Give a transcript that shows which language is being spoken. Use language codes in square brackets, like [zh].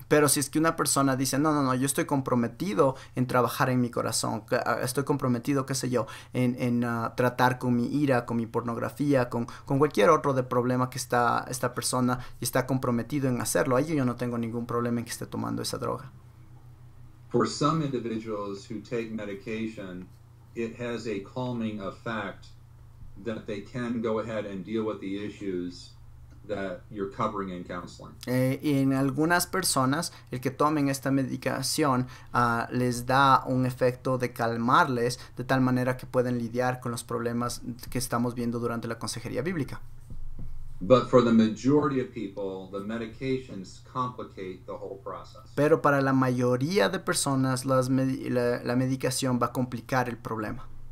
[es] Pero si es que una persona dice, no, yo estoy comprometido en trabajar en mi corazón, estoy comprometido, qué sé yo, en tratar con mi ira, con mi pornografía, con cualquier otro de problema que está esta persona y está comprometido en hacerlo, ahí yo no tengo ningún problema en que esté tomando esa droga. [en] For some individuals who take medication, it has a calming effect that they can go ahead and deal with the issues that you're covering in counseling. [es] Y en algunas personas, el que tomen esta medicación les da un efecto de calmarles de tal manera que pueden lidiar con los problemas que estamos viendo durante la consejería bíblica. [en] But for the majority of people, the medications complicate the whole process. [es] Pero para la mayoría de personas, la medicación va a complicar el problema.